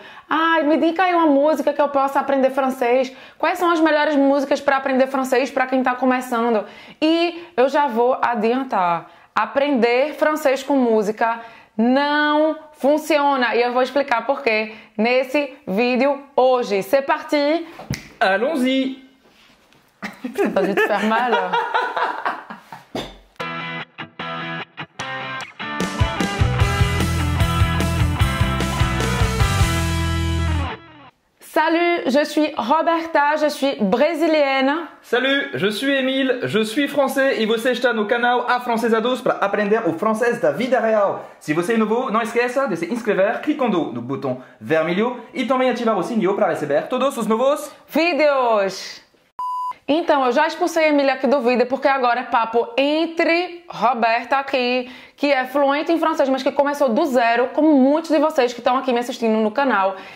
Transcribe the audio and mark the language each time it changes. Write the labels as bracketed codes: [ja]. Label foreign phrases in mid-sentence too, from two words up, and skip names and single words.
[pt] Ai, me diga aí uma música que eu possa aprender francês. Quais são as melhores músicas para aprender francês para quem está começando? E eu já vou adiantar. Aprender francês com música não funciona. E eu vou explicar por quê nesse vídeo hoje. [fr] C'est parti! Allons-y. T'as dû te faire mal. Salut, je suis Roberta, je suis brésilienne. Salut, je suis Emile, je suis français [pt] e você está no canal Afrancesados para aprender o francês da vida real. Se você é novo, não esqueça de se inscrever clicando no botão vermelho e também ativar o sininho para receber todos os novos vídeos. Então, eu já expulsei a Emília aqui do vídeo porque agora é papo entre Roberta aqui, que é fluente em francês, mas que começou do zero, como muitos de vocês que estão aqui me assistindo no canal.